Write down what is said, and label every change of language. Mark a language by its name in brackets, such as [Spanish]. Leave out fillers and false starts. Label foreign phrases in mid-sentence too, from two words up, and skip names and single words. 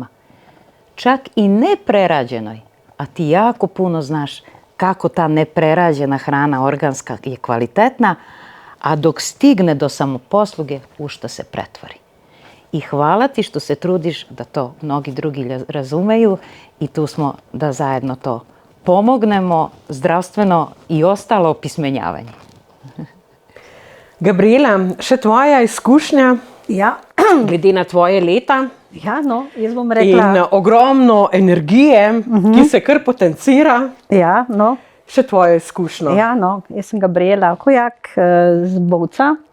[Serbian] Čak i neprerađenoj, a ti jako puno znaš kako ta neprerađena hrana organska je kvalitetna, a dok stigne do samoposluge, u šta se pretvori. I hvala ti što se trudiš da to mnogi drugi razumeju i tu smo da zajedno to pomognemo, zdravstveno i ostalo opismenjavanje. [Slovenian] Gabriela, še tvoja izkušnja, Ja, glede na tvoje leta ja, no, jaz bom rekla. in ogromno energije, ki se kar potencira, Ja, no, še tvojo izkušnjo. ja, no, jaz sem Gabriela Kojak z Bovca.